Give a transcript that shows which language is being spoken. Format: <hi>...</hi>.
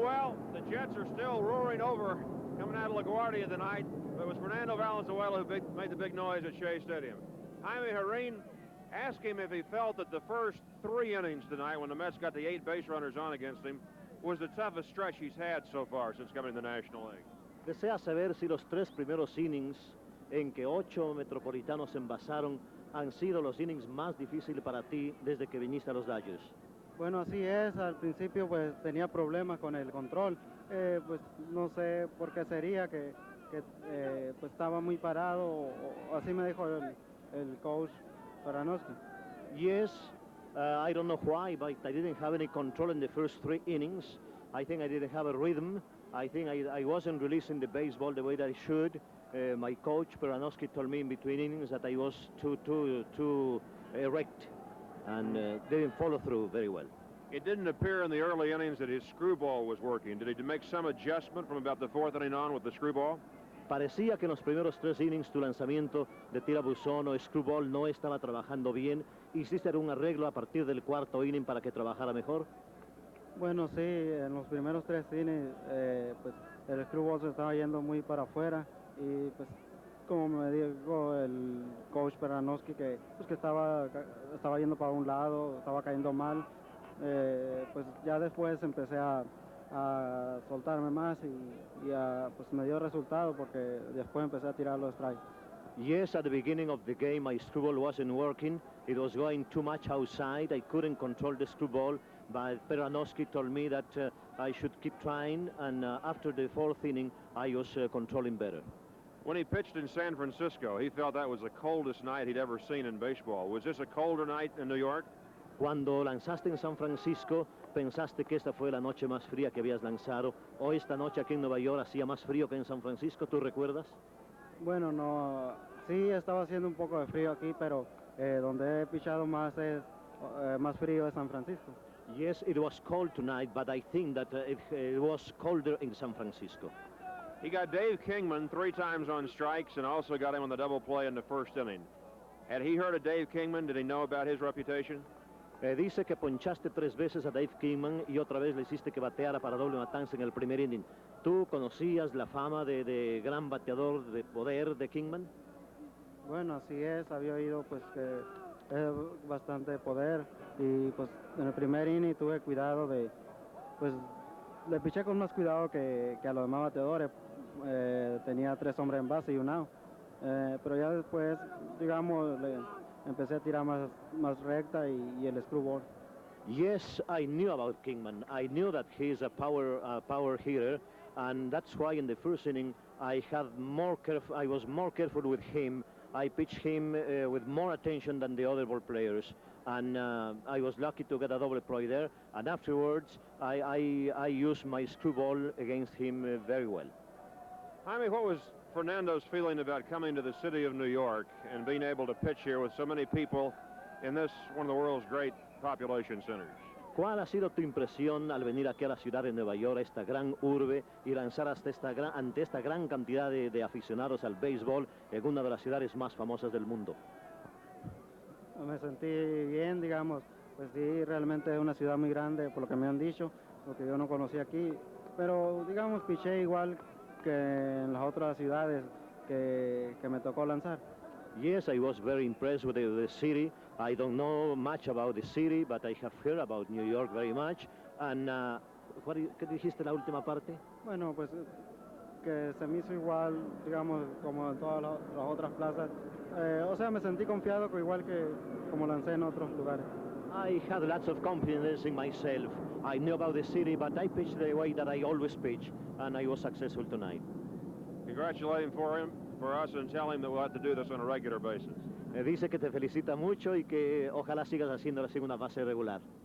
<en>Well, the Jets are still roaring over coming out of LaGuardia tonight, but it was Fernando Valenzuela who made the big noise at Shea Stadium. Jaime Jarrín asked him if he felt that the first 3 innings tonight, when the Mets got the 8 base runners on against him, was the toughest stretch he's had so far since coming to the National League.</en> <es>Desea saber si los 3 primeros innings en que 8 metropolitanos envasaron han sido los innings más difíciles para ti desde que viniste a los Dodgers. Bueno, así es. Al principio pues tenía problemas con el control. Pues no sé por qué sería que pues estaba muy parado, o así me dijo el coach Fernando.</es> <en>Yes, I don't know why, but I didn't have any control in the first 3 innings. I think I didn't have a rhythm. I think I wasn't releasing the baseball the way that I should. My coach, Peranowski, told me in between innings that I was too erect and didn't follow through very well. It didn't appear in the early innings that his screwball was working. Did he make some adjustment from about the 4th inning on with the screwball?</en> <es>Parecía que en los primeros 3 innings tu lanzamiento de tira buzón o screwball no estaba trabajando bien. ¿Hiciste algún arreglo a partir del 4º inning para que trabajara mejor? Bueno, sí, en los primeros 3 innings pues el screwball se estaba yendo muy para afuera, y pues como me dijo el coach Peranowski que estaba yendo para un lado, estaba cayendo mal, pues ya después empecé a soltarme más y pues me dio resultado porque después empecé a tirar los strikes.</es> <en>Yes, at the beginning of the game, my screwball wasn't working. It was going too much outside. I couldn't control the screwball, but Peranowski told me that I should keep trying, and after the 4th inning, I was controlling better. When he pitched in San Francisco, he felt that was the coldest night he'd ever seen in baseball. Was this a colder night in New York?</en> <es>Cuando lanzaste en San Francisco, ¿pensaste que esta fue la noche más fría que habías lanzado? ¿O esta noche aquí en Nueva York hacía más frío que en San Francisco? ¿Tú recuerdas? Bueno, no, sí estaba haciendo un poco de frío aquí, pero donde he pichado más es más frío es San Francisco.</es> <en>Yes, it was cold tonight, but I think that it was colder in San Francisco. He got Dave Kingman 3 times on strikes and also got him on the double play in the 1st inning. Had he heard of Dave Kingman? Did he know about his reputation?</en> <es>Dice que ponchaste 3 veces a Dave Kingman y otra vez le hiciste que bateara para doble matanza en el primer inning. ¿Tú conocías la fama de gran bateador de poder de Kingman? Bueno, así es. Había oído pues que es bastante poder, y pues en el primer inning tuve cuidado pues le piché con más cuidado que a los demás bateadores. Tenía 3 hombres en base y un out. Pero ya después, digamos, empecé a tirar más recta y el screwball.</es> <en>Yes, I knew about Kingman. I knew that he's a power hitter, and that's why in the 1st inning I was more careful with him. I pitched him with more attention than the other ball players. and I was lucky to get a double play there. And afterwards, I used my screwball against him very well. Jaime, what was Fernando's feeling about coming to the city of New York and being able to pitch here with so many people in this, one of the world's great population centers?</en> <es>¿Cuál ha sido tu impresión al venir aquí a la ciudad de Nueva York, a esta gran urbe, y lanzar ante esta gran cantidad de aficionados al béisbol en una de las ciudades más famosas del mundo? Me sentí bien, digamos, pues sí, realmente es una ciudad muy grande, por lo que me han dicho, porque yo no conocía aquí, pero digamos, piché igual que en las otras ciudades que me tocó lanzar.</es> <en>Yes, I was very impressed with the city. I don't know much about the city, but I have heard about New York very much.</en> <es>And ¿qué dijiste la última parte? Bueno, pues que se me hizo igual, digamos, como en todas las otras plazas. O sea, me sentí confiado, igual que como lancé en otros lugares.</es> <en>I had lots of confidence in myself. I knew about the city, but I pitched the way that I always pitch, and I was successful tonight. Congratulate him for us, and tell him that we'll have to do this on a regular basis.</en> <es>Dice que te felicita mucho y que ojalá sigas haciendo la segunda base regular.</es>